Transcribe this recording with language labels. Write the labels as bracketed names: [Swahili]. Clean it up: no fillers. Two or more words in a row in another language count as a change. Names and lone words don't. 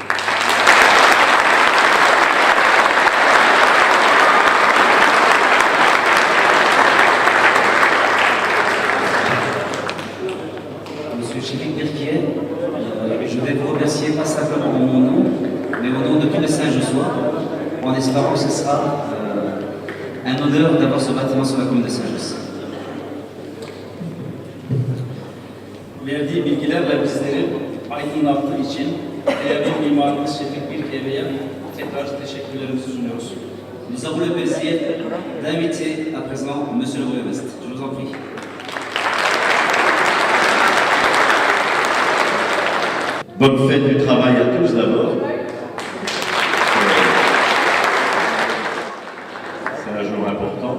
[French] Monsieur Chérif Birquier, je vais vous remercier pas simplement en mon nom, mais au nom de tous les Saint-Jossois, en espérant que ce sera un honneur d'avoir ce bâtiment sur la commune de Saint-Josse. [Turkish] Verdiği bilgilerle bizleri aydınlattığı için değerli mimarımız Şefik Birke'ye tekrar teşekkürlerimizi sunuyoruz. [French] Nous avons le plaisir d'inviter à présent Monsieur le Bourgmestre. Je vous en prie. Bonne fête du travail à tous d'abord. C'est un jour important.